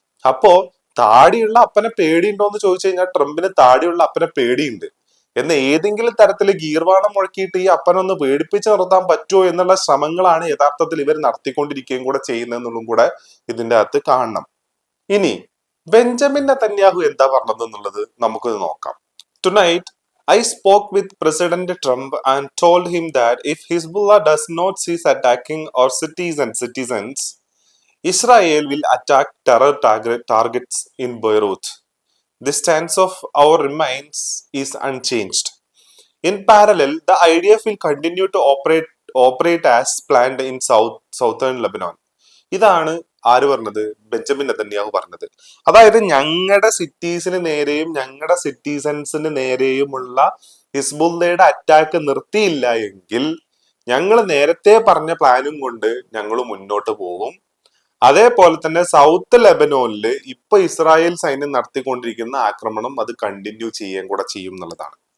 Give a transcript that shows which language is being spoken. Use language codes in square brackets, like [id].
[ml] അപ്പോ താടിയുള്ള അപ്പനെ പേടിയുണ്ടോ എന്ന് ചോദിച്ചു കഴിഞ്ഞാൽ ട്രംപിന് താടിയുള്ള അപ്പനെ പേടിയുണ്ട്. എന്ന് ഏതെങ്കിലും തരത്തിൽ ഗീർവാണം മുഴക്കിയിട്ട് ഈ അപ്പനൊന്ന് പേടിപ്പിച്ച് നിർത്താൻ പറ്റുമോ എന്നുള്ള ശ്രമങ്ങളാണ് യഥാർത്ഥത്തിൽ ഇവർ നടത്തിക്കൊണ്ടിരിക്കുകയും കൂടെ ചെയ്യുന്നതെന്നുള്ളതും കൂടെ ഇതിന്റെ അകത്ത് കാണണം. ഇനി ബെഞ്ചമിൻ നെതന്യാഹു എന്താ പറഞ്ഞതെന്നുള്ളത് നമുക്കൊന്ന് നോക്കാം. [en] Tonight I spoke with President Trump and told him that if Hezbollah does not cease attacking our cities and citizens, Israel will attack terror targets in Beirut. The stance of our remains is unchanged. In parallel, the IDF will continue to operate as planned in southern Lebanon. [ml] ഇതാണ് ആര് പറഞ്ഞത്? Benjamin Netanyahu പറഞ്ഞത്. അതായത് ഞങ്ങളുടെ സിറ്റീസിന് നേരെയും ഞങ്ങളുടെ സിറ്റിസൺസിന് നേരെയുമുള്ള ഹിസ്ബുള്ളയുടെ attack നിർത്തിയില്ല എങ്കിൽ ഞങ്ങൾ നേരത്തെ പറഞ്ഞ പ്ലാനും കൊണ്ട് ഞങ്ങൾ മുന്നോട്ട് പോകും. അതേപോലെ തന്നെ സൗത്ത് ലെബനോനിൽ ഇപ്പൊ ഇസ്രായേൽ സൈന്യം നടത്തിക്കൊണ്ടിരിക്കുന്ന ആക്രമണം അത് കണ്ടിന്യൂ ചെയ്യുകയും കൂടെ ചെയ്യും എന്നുള്ളതാണ്.